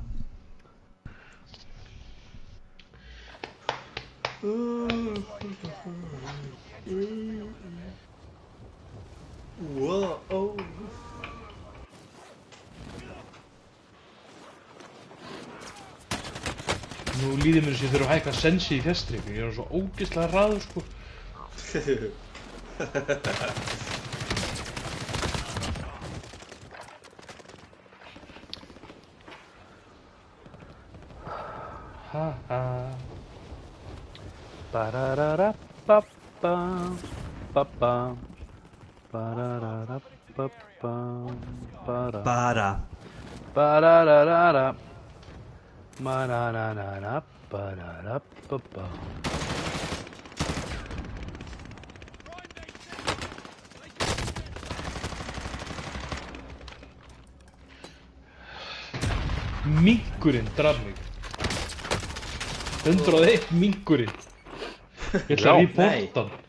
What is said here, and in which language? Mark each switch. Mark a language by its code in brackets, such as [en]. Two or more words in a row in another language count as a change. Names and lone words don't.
[is] Wow. Nú líður mér sem ég þurfa að hækka sensi í fjastríku. Ég er svo ógeðslega hraður, sko. Ha ha. Ba-da-da-da-ba-ba, ba-ba. Ba-da-da-da-ba-ba, ba-da. Bara. Ba-da-da-da-da. Ma-da-da-da-da, ba-da-da-ba-ba. Minkurinn draf mig. 101 minkurinn. Ég ætla að reporta hann.